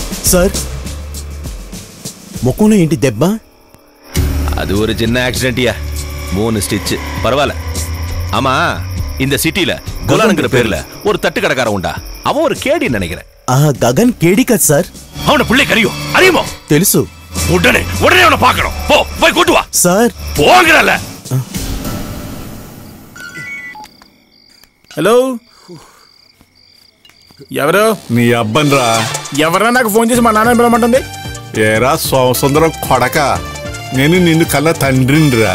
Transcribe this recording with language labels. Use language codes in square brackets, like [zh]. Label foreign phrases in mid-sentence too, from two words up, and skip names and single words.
[te] సార్ ముఖంలో ఏంటి దెబ్బ? [ta] அது ஒரு சின்ன ஆக்சிடென்ட்யா, 3 ஸ்டிச், பரவாயில்ல. ஆமா, இந்த சிட்டில குலானுங்கிற பேர்ல ஒரு தட்டு கடைக்காரன் உண்டா? அவன் ஒரு கேடி நினைக்கிறேன். [te] గగన్ కేడి కదా సార్? [ta] அவன பிள்ளைக்கு அறியுமோ? [te] తెలుసు. [ta] உடனே அவனை பார்க்கணும். போய் கூட்டு வா [te] సార్. [ta] போங்கறல. [te] హలో, ఎవరు? నీ అబ్బన్రా. ఎవరా నాకు ఫోన్ చేసి మా నాన్న పిలవమంటుంది? ఏరా సుందరం కొడక, నేను నిన్ను కన్నా తండ్రినిరా.